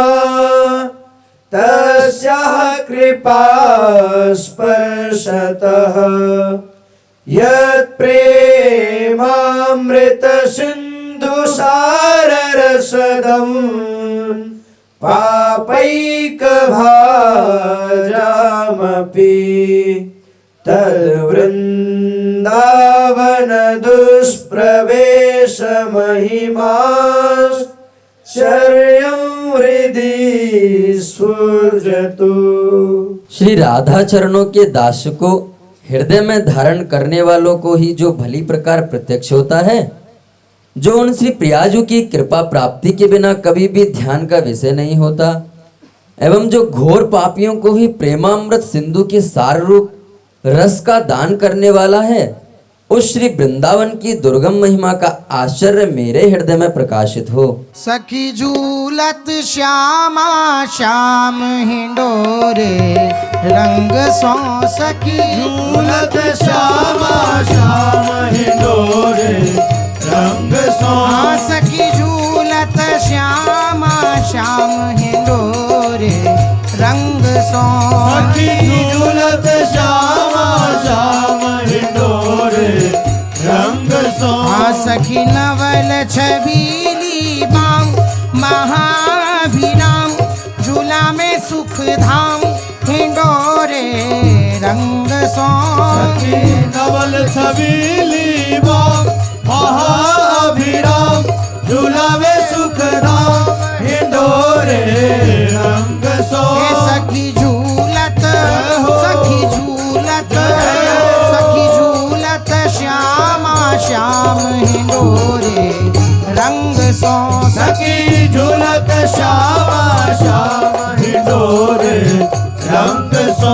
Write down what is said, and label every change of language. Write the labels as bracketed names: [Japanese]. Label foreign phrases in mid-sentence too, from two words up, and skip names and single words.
[Sanskrit] तस्याः कृपा स्पर्शतः यत्प्रेमामृतसिन्धुसाररसदम् पापैकभाजामपि तद्वृन्दावनदुष्प्रवेशमहिमा शर्यं हृदि स्फुरतु। [Hindi] श्री राधा चरणों के दास को हृदय में धारण करने वालों को ही जो भली प्रकार प्रत्यक्ष होता है, जो उन श्री प्रियाजू की कृपा प्राप्ति के बिना कभी भी ध्यान का विषय नहीं होता, एवं जो घोर पापियों को ही प्रेमामृत सिंधु के सार रूप रस का दान करने वाला है, उस श्री वृंदावन की दुर्गम महिमा का आश्चर्य मेरे हृदय में प्रकाशित हो। [Braj] सखी झूलत श्यामा श्याम हिंडोरे रंग सो सखी झूलत श्यामा श्याम हिंडोरे रंग सो। सखी झूलत श्यामा श्याम हिंडोरे रंग सो। सखी झूलत श्यामा श्याम हिंडोरे रंग सो। सखी नवल छबीली बाम महाभिराम झूला में सुख धाम हिंडोरे रंग सो। सखी नवल छबीली बाम महाभिराम झूला में सुख धाम हिंडोरे रंग सो। सखी झूलत सखी झूलत सखी झूलत श्यामा श्याम हिंडोरे रंग सो। सखी झूलत श्यामा श्याम हिंडोरे रंग सो।